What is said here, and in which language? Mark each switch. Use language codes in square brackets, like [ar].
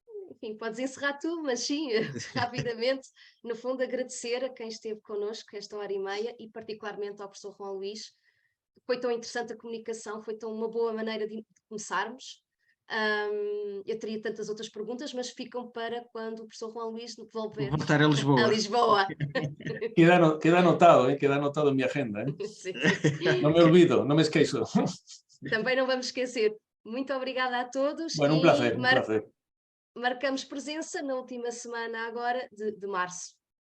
[pt] Enfim, podes encerrar tu, mas sim, rapidamente, no fundo agradecer a quem esteve connosco esta 1h30 e particularmente ao professor Juan Luís. Foi tão interessante a comunicação, foi tão uma boa maneira de começarmos. Eu teria tantas outras perguntas, mas ficam para quando o professor Juan Luís volver voltar a Lisboa. [es] Queda anotado en mi agenda. [pt] Sim. [es] No me olvido, no me [pt] esqueço. Também não vamos esquecer. Muito obrigada a todos. [es] Bueno, un placer. [pt] Marcamos presença na última semana agora de março.